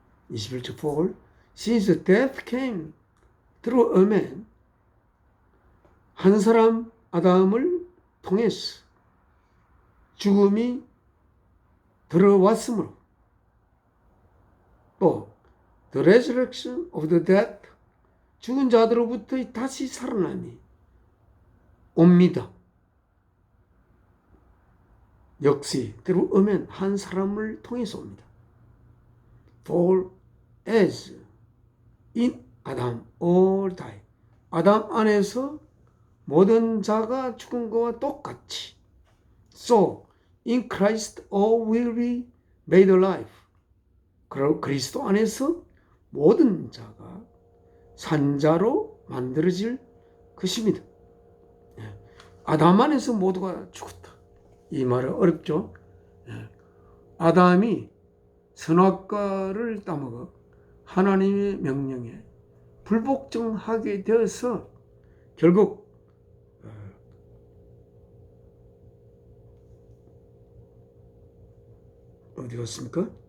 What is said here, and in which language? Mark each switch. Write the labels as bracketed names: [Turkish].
[Korean] 21절 [English] For since death came through a man, [Korean] 한 사람 아담을 통해서 죽음이 들어왔으므로 또 [English] the resurrection of the dead, [Korean] 죽은 자들로부터 다시 살아남이 옵니다. 역시 [English] through a man, [Korean] 한 사람을 통해서 옵니다. [English] For as in Adam all die, [Korean] 아담 안에서 모든 자가 죽은 것과 똑같이 [English] So in Christ all will be made alive. [Korean] 그리고 그리스도 안에서 모든 자가 산자로 만들어질 것입니다. 아담 안에서 모두가 죽었다. 이 말은 어렵죠. 아담이 선악과를 따먹어 하나님의 명령에 불복종하게 되어서 결국 어디 갔습니까?